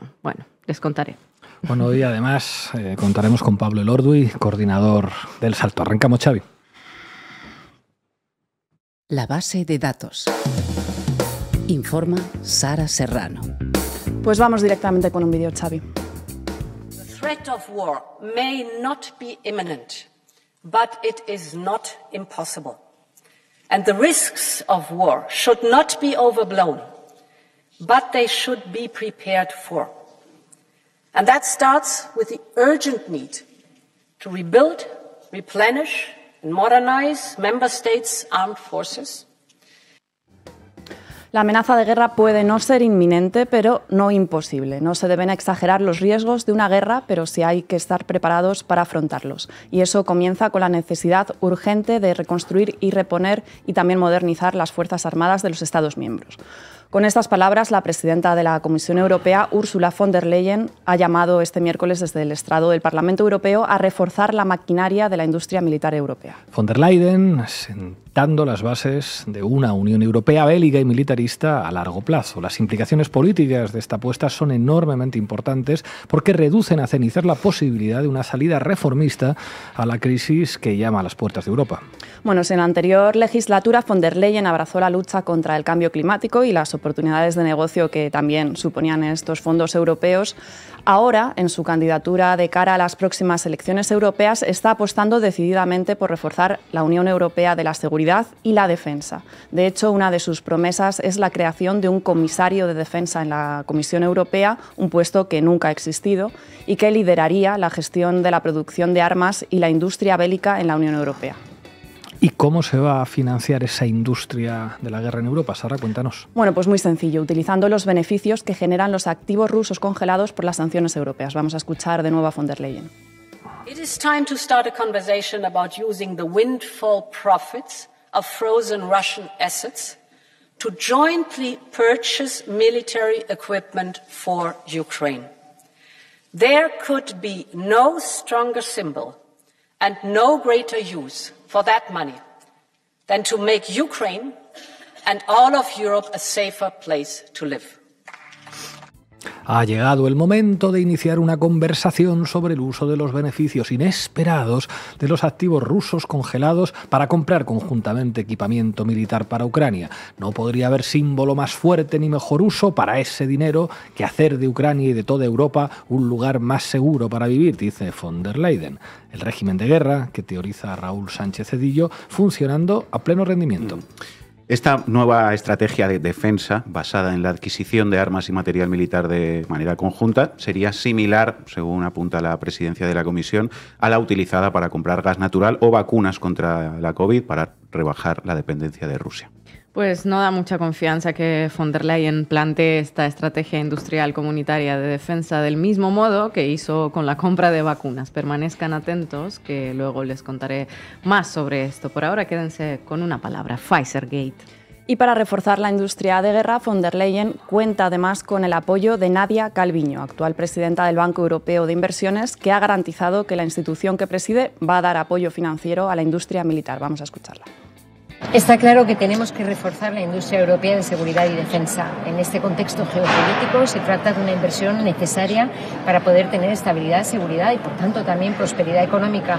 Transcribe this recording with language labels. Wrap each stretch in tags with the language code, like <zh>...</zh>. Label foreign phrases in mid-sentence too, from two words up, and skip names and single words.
<es>Bueno, les contaré. Bueno, hoy además contaremos con Pablo Elorduy, coordinador del Salto. Arrancamos, Xavi. La base de datos. Informa Sara Serrano. Pues vamos directamente con un vídeo, Xavi.</es> <en>The threat of war may not be imminent, but it is not impossible. And the risks of war should not be overblown, but they should be prepared for. And that starts with the urgent need to rebuild, replenish, and modernize member states' armed forces.</en> <es>La amenaza de guerra puede no ser inminente, pero no imposible. No se deben exagerar los riesgos de una guerra, pero sí hay que estar preparados para afrontarlos. Y eso comienza con la necesidad urgente de reconstruir y reponer y también modernizar las Fuerzas Armadas de los Estados miembros. Con estas palabras, la presidenta de la Comisión Europea, Ursula von der Leyen, ha llamado este miércoles desde el estrado del Parlamento Europeo a reforzar la maquinaria de la industria militar europea. Von der Leyen sentando las bases de una Unión Europea bélica y militarista a largo plazo. Las implicaciones políticas de esta apuesta son enormemente importantes porque reducen a cenizas la posibilidad de una salida reformista a la crisis que llama a las puertas de Europa. Bueno, en la anterior legislatura, von der Leyen abrazó la lucha contra el cambio climático y las oportunidades de negocio que también suponían estos fondos europeos. Ahora, en su candidatura de cara a las próximas elecciones europeas, está apostando decididamente por reforzar la Unión Europea de la seguridad y la defensa. De hecho, una de sus promesas es la creación de un comisario de defensa en la Comisión Europea, un puesto que nunca ha existido y que lideraría la gestión de la producción de armas y la industria bélica en la Unión Europea. ¿Y cómo se va a financiar esa industria de la guerra en Europa? Sara, cuéntanos. Bueno, pues muy sencillo, utilizando los beneficios que generan los activos rusos congelados por las sanciones europeas. Vamos a escuchar de nuevo a von der Leyen.</es> <en>It is time to start a conversation about using the windfall profits of frozen Russian assets to jointly purchase military equipment for Ukraine. There could be no stronger symbol and no greater use for that money than to make Ukraine and all of Europe a safer place to live.</en> <es>Ha llegado el momento de iniciar una conversación sobre el uso de los beneficios inesperados de los activos rusos congelados para comprar conjuntamente equipamiento militar para Ucrania. No podría haber símbolo más fuerte ni mejor uso para ese dinero que hacer de Ucrania y de toda Europa un lugar más seguro para vivir, dice von der Leyen. El régimen de guerra, que teoriza Raúl Sánchez Cedillo, funcionando a pleno rendimiento. Esta nueva estrategia de defensa, basada en la adquisición de armas y material militar de manera conjunta, sería similar, según apunta la presidencia de la Comisión, a la utilizada para comprar gas natural o vacunas contra la COVID para rebajar la dependencia de Rusia. Pues no da mucha confianza que von der Leyen plantee esta estrategia industrial comunitaria de defensa del mismo modo que hizo con la compra de vacunas. Permanezcan atentos, que luego les contaré más sobre esto. Por ahora quédense con una palabra, Pfizergate. Y para reforzar la industria de guerra, von der Leyen cuenta además con el apoyo de Nadia Calviño, actual presidenta del Banco Europeo de Inversiones, que ha garantizado que la institución que preside va a dar apoyo financiero a la industria militar. Vamos a escucharla. Está claro que tenemos que reforzar la industria europea de seguridad y defensa. En este contexto geopolítico se trata de una inversión necesaria para poder tener estabilidad, seguridad y, por tanto, también prosperidad económica.</es>